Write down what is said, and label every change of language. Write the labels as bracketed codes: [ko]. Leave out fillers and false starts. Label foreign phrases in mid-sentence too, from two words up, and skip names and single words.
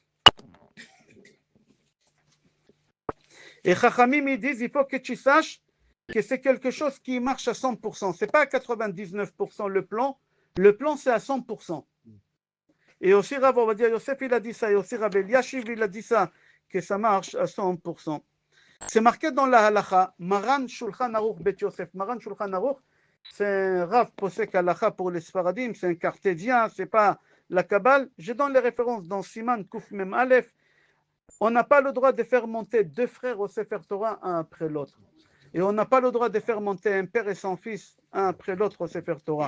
[fr] Et Chachamim, ils disent, il faut que tu saches que c'est quelque chose qui marche à 100%. Ce n'est pas à 99% le plan. Le plan, c'est à 100%. Et aussi, Rav, on va dire, Yosef, il a dit ça. Et aussi, Rav Eliashiv, il a dit ça, que ça marche à 100%. C'est marqué dans la halacha, Maran Shulchan Aruch Bet Yosef. Maran Shulchan Aruch, c'est un [he] רב פוסק הלכה [fr] pour les Sfaradim, c'est un cartésien, c'est pas la Kabbale. Je donne les références dans [he] סימן קוף מם אלף. [fr] On n'a pas le droit de faire monter deux frères au [he] ספר תורה, [fr] un après l'autre. Et on n'a pas le droit de faire monter un père et son fils, un après l'autre au [he] ספר תורה.